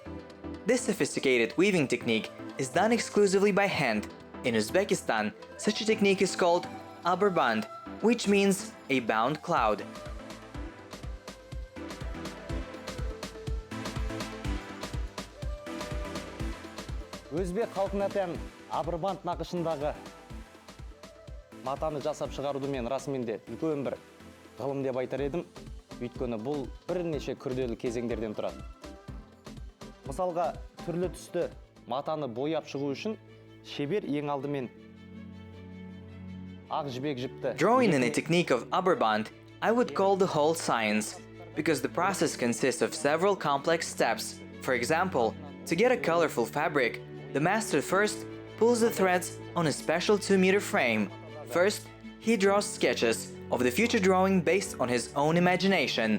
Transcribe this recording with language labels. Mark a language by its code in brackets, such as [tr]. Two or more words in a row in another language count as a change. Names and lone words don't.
[en] This sophisticated weaving technique is done exclusively by hand. In Uzbekistan, such a technique is called aberband, which means a bound cloud. [kk] Өзбек халқына тән абырбанд нақышындағы матаны жасап шығаруды мен расымен де үлкен бір ғылым деп айтар едім. Өйткені бұл бірнеше күрделі кезеңдерден тұрады. Мысалға, түрлі түсті матаны бояп шығу үшін шебер ең алдымен ақ жібек жіпті. [en] Drawing in a technique of Aberband, I would call the whole science, because the process consists of several complex steps. For example, to get a colorful fabric, the master first pulls the threads on a special 2-meter frame. First, he draws sketches of the future drawing based on his own imagination.